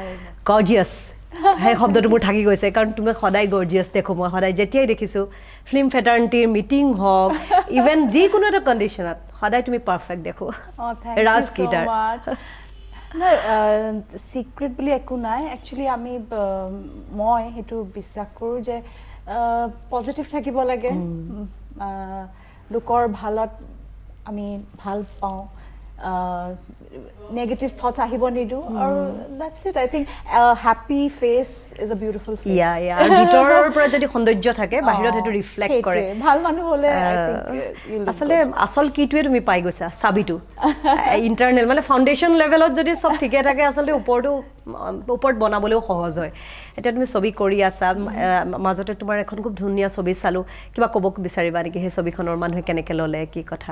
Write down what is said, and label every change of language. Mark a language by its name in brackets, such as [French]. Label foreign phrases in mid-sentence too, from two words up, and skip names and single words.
[Assamese] গৰ্জিয়াছ সেই শব্দটো মোৰ থাকি গৈছে কাৰণ তুমি সদায় গৰ্জিয়াছ দেখো মই সদায় যেতিয়াই দেখিছোঁ [English] film fraternityৰ meeting [Assamese] হওক ইভেন যিকোনো এটা কণ্ডিশ্যনত সদায় তুমি পাৰফেক্ট দেখো ৰাজ কিটাৰ সিক্ৰেট বুলি একো নাই একচুয়ালি আমি মই হেতু বিশ্বাস কৰোঁ যে পজিটিভ থাকিব লাগে লোকৰ ভালত আমি ভাল পাওঁ [English] negative thoughts [Assamese] আহিব নিদু আৰু [English] that's it I think a happy face is a beautiful face [Assamese] yeah ভিতৰৰ পৰা যদি সৌন্দৰ্য থাকে বাহিৰত হেতু ৰিফ্লেক্ট কৰে ভাল মানুহ হলে [English] I think [Assamese] আসলে আসল কিটোৱে তুমি পাই গৈছা সাবিটো ইন্টাৰনেল মানে [English] foundation levelত [Assamese] যদি সব ঠিকে থাকে আসলে ওপৰত বনাবলৈও সহজ হয় এটা তুমি ছবি কৰি আছা মাজতে তোমাৰ এখন খুব ধুনীয়া ছবি চালো কিবা ক'ব বিচাৰিবা নেকি সেই ছবিখনৰ মানুহে কেনেকৈ ললে কি কথা